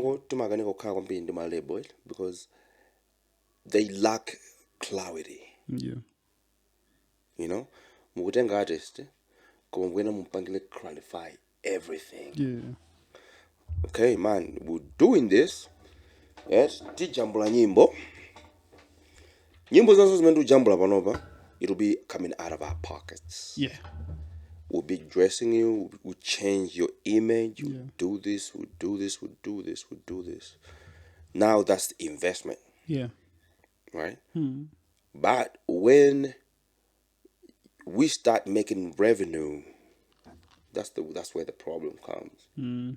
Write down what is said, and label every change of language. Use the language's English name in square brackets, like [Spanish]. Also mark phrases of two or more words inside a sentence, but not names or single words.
[English] Because they lack clarity. Yeah. Mukutenga artist, clarify everything. Yeah. Okay, man, we're doing this. Yes, [Nyanja] tijambula nyimbo. Nyimbo zazo zimendu jambula panova. [English] It'll be coming out of our pockets. Yeah. We'll be dressing you. We'll change your image. We'll do this. We'll do this. We'll do this. We'll do this. Now that's the investment. Yeah. Right? But when we start making revenue, that's where the problem comes.